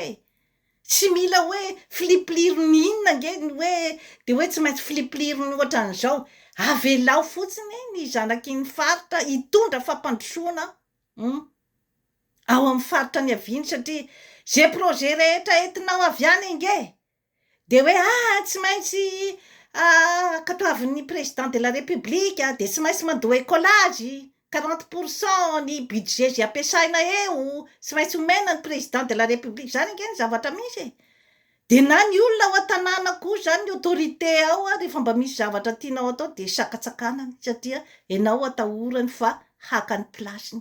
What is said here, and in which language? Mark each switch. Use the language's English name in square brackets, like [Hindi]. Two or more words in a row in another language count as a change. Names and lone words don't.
[Malagasy] Tsy mila hoe filiplirony inona ange ny hoe de hoe tsy maintsy filiplirony ohatran'izao. Avelao fotsiny ny zanaky ny faritra hitondra fampandrosoana ao amin'ny faritra ny aviany, satria zay projet rehetra entinao avy any ange de hoe tsy maintsy katoavin'ny [French] président de la république [Malagasy] de tsy maintsy mandoa écolage 40% ny budget zay ampiasaina eo, tsy maintsy omena ny [French] président de la république. [Malagasy] Zany ange ny zavatra misy. De na ny olona ao an-tanàna koa zany ny autorité ao rehefa mba misy zavatra tianao atao de sakatsakanany, satria ianao atahorany fa haka ny plasiny.